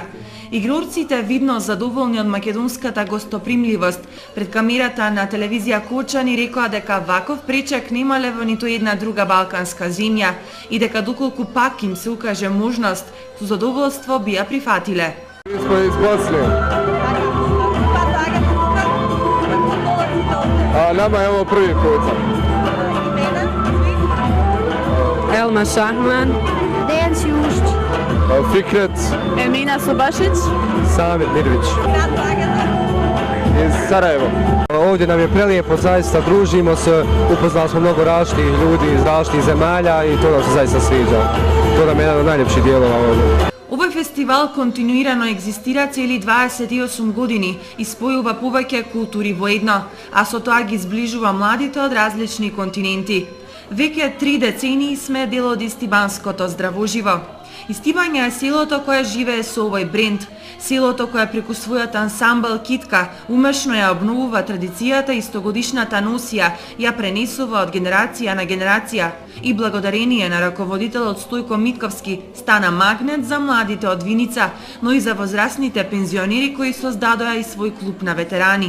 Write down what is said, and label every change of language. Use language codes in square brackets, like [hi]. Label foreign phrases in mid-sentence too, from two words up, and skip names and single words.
[mk] Игрорците, видно задоволни од македонската гостопримливост, пред камерата на телевизија Кочани рекоа дека ваков пречек немале во ниту една друга балканска земја и дека доколку пак им се укаже можност, со задоволство бија прифатиле. [bs] A nama je ovo prvi put. Elma Šahman. Dejan Sjušć. Fikret. Emina Subašić. Samir Mirvić. Iz Sarajeva. Ovdje nam je prelijepo, zaista družimo se, upoznali smo mnogo različitih ljudi iz različitih zemalja i to nam se zaista sviđa. To nam je jedan od najljepših dijelova ovdje. [mk] Овој фестивал континуирано екзистира цели 28 години и спојува повеќе култури во едно, а со тоа ги зближува младите од различни континенти. Веќе 3 децении сме дел од Истибанското здравоживо. Истибања е селото кое живее со овој бренд, селото кое преку својот ансамбл Китка умешно ја обновува традицијата и стогодишната носија ја пренесува од генерација на генерација и благодарение на раководителот Стојко Митковски стана магнет за младите од Виница, но и за возрастните пензионери кои создадоа и свој клуб на ветерани.